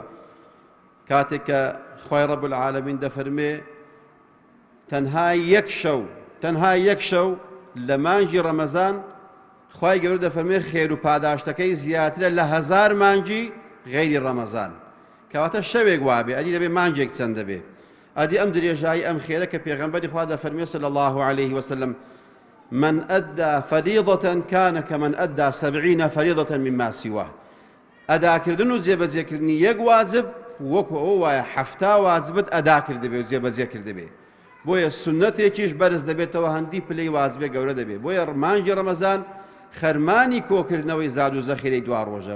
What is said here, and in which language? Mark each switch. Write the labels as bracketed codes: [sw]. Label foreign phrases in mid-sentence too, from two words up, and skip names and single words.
[ckb] کاتێک کە خوای [ar] ڕەب العالەمین [ckb] دەفەرمێ تەنها یەک شەو لە مانگی ڕەمەزان خوای گەورە دەفەرمێ خێر و پاداشتەکەی زیاترە لە 1000 مانگی غەیری ڕەمەزان. کەواتە شەوێک وابێ ئەدی دەبێ مانگێک چەند دەبێ. ئەدی ئەم درێژایی ئەم خێرە کە پێغەمبەری خوا دەفەرمێ [ar] صلی الله عليه وسلم من أدى فريضة كان كمن أدى 70 فريضة مما سواه. [ckb] ئەداکردن و جێبەجێکردنی یەک واجب وەکو ئەو وایە 70 واجبت ئەدا کردبێ و جێبەجێ کردبێ. بۆیە سنەتێکیش بەرز دەبێتەوە، هەندی پلەی واجبێ گەورە دەبێ. بۆیە مانگی ڕەمەزان خەرمانی کۆکردنەوەی زاد و زەخیرەی دوا ڕۆژە.